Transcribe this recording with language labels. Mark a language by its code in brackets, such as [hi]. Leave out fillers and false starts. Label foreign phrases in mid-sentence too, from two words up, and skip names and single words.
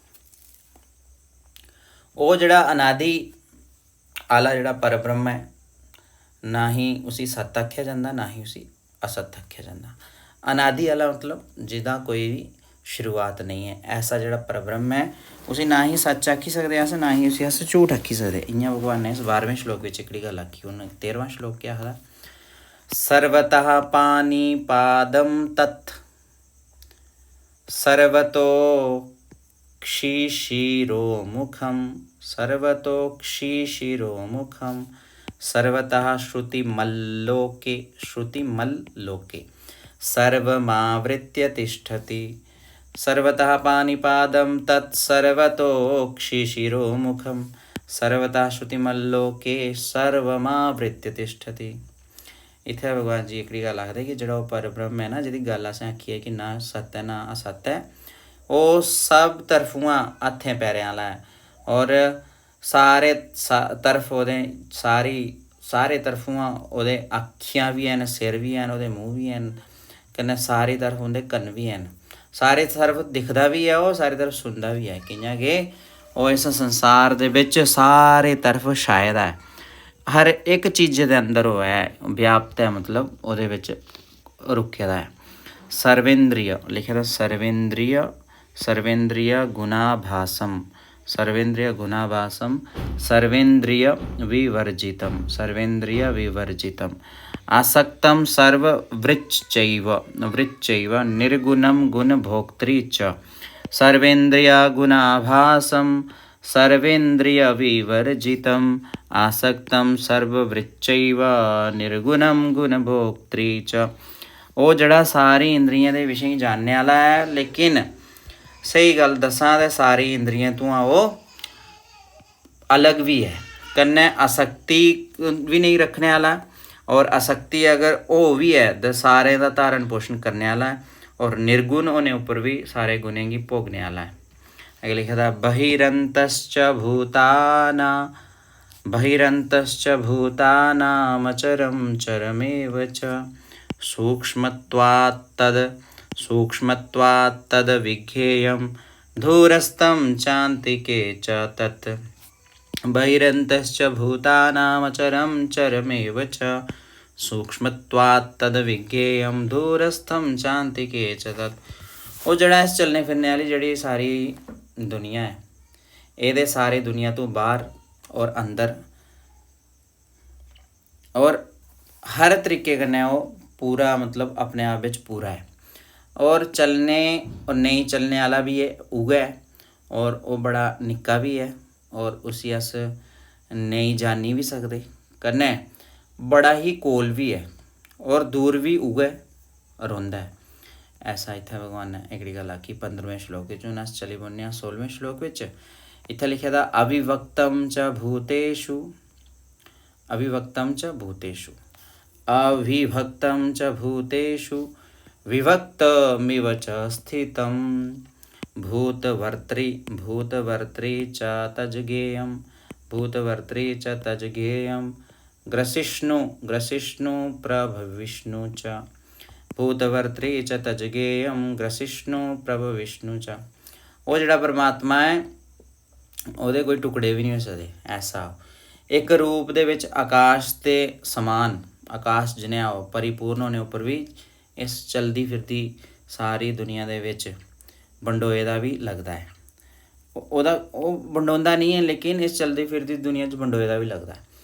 [doi] ओह् जेह्ड़ा अनादि आला जेह्ड़ा परब्रह्म है ना ही उसी सत्य आखेआ जंदा ना ही उसी असत्य आखेआ जंदा। अनादि आला मतलब जिहदा कोई भी शुरुआत नहीं है ऐसा जेह्ड़ा परब्रह्म है उसी ना ही सच आखी सकदे अस ना ही उसी अस झूठ आखी सकदे। इ'यां भगवान ने इस 12वें श्लोक बिच एह्कड़ी गल्ल आखी। हून 13वां श्लोक केह् आखदा [sa] सर्वतः पाणिपादं तत् सर्वतोक्षिशिरोमुखं सर्वतोक्षिशिरोमुखं सर्वतः श्रुतिमल्लोके सर्वमावृत्य तिष्ठति सर्वतः पाणिपादं तत् सर्वतोक्षिशिरोमुखं सर्वतः श्रुतिमल्लोके सर्वमावृत्य तिष्ठति। [doi] इत्थै भगवान जी एकड़ी गल्ल आखदे कि जेह्ड़ा ओह् परब्रह्म है ना जिहदी गल्ल असें आखी है कि ना सत्य है ना असत्य है ओह् सब तरफुआं हत्थें पैरें आह्ला है और सारे तरफ ओह्दे सारे तरफुआं ओह्दे अक्खियां भी हैन सिर भी हैन ओह्दे मूंह भी हैन कन्नै सारी तरफ उं'दे कन्न भी हैन सारे तरफ दिखदा भी है ओह् सारी तरफ सुनदा भी है कि'यां कि ओह् इस संसार दे बिच सारे तरफ छाए दा है हर एक चीज़ दे अंदर ओह् है व्याप्त है मतलब ओह्दे बिच रुके दा है। [sa] सर्वेंद्रिय [doi] लिखे दा [sa] सर्वेंद्रिय गुणाभासम सर्वेंद्रिय विवर्जितम आसक्तं सर्ववृच्चैव निर्गुणं गुणभोक्त्री च सर्वेन्द्रियगुणाभासं सर्वेन्द्रियविवर्जितम् आसक्तं सर्ववृच्चैव निर्गुणं गुणभोक्त्री च। [doi] ओह् जेह्ड़ा सारी इंद्रियें दे विशे जानने आह्ला है लेकिन सही गल दसां ते सारी इंद्रियें तो ओह् अलग भी है कन्नै आसक्ति भी नहीं रखने आह्ला और आसक्ति अगर हो भी है तो सारें दा धारण पोषण करने आह्ला है और निर्गुण होने उप्पर भी सारे गुणें गी भोगने आह्ला है। अगे लिखे दा [sa] बहिरन्तश्च भूतानामचरं चरमेव च सूक्ष्मत्वात् तद्विज्ञेयं दूरस्थं चान्तिके च तत् बहिरन्तश्च भूतानामचरं चरमेव च सूक्ष्मत्वात् तद्विज्ञेयं दूरस्थं चान्तिके च तत्। [doi] ओह् जेह्ड़ा इस चलने फिरने आह्ली जेह्ड़ी सारी दुनिया है एह्दे सारी दुनिया तो बाहर और अंदर और हर तरीके कन्नै ओह् पूरा मतलब अपने आप बिच पूरा है और चलने और नहीं चलने आह्ला भी है उ'ऐ और ओह् बड़ा निक्का भी है और उसी अस नहीं जानी भी सकदे कन्नै बड़ा ही कोल भी है और दूर भी उ'ऐ रौंह्दा है। ऐसा इत्थै भगवान ने एह्कड़ी गल्ल आखी 15वें श्लोक च। हून अस चली पौन्ने आं 16वें श्लोक बिच। इत्थै लिखे दा [sa] अविभक्तं च भूतेषु विभक्तमिव च स्थितं भूतभर्त्री च तज्ज्ञेयं ग्रसिष्णु प्रभविष्णु च भूतभर्त्री च तज्ज्ञेयं ग्रसिष्णु प्रभविष्णु च। [doi] ओह् जेह्ड़ा परमात्मा है ओह्दे कोई टुकड़े भी नहीं हो सकदे ऐसा एक रूप दे विच आकाश दे समान आकाश जनेहा परिपूर्ण होने उप्पर भी इस चलदी फिरदी सारी दुनिया दे विच बंडोए दा भी लगदा है ओह् बंडोंदा नहीं है लेकिन इस चलदी फिरदी दुनिया च बंडोए दा भी लगदा है।